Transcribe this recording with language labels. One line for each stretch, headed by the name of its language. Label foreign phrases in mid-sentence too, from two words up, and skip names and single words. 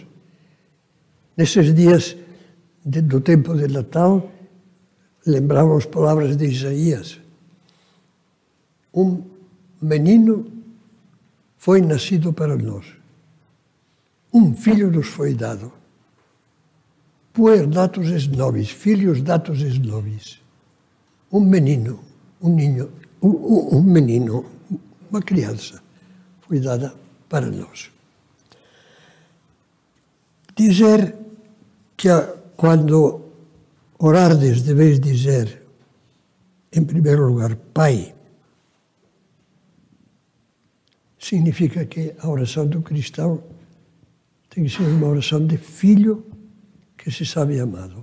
Portuguese: Nesses dias do tempo de Natal, lembramos as palavras de Isaías. Um menino foi nascido para nós. Um filho nos foi dado.
Latin: Puer datus est nobis, filhos datus est nobis.
Portuguese: Um menino, um ninho, um menino, uma criança, foi dada para nós. Dizer que quando orardes deveis dizer, em primeiro lugar, Pai, significa que a oração do cristão tem que ser uma oração de filho que se sabe amado.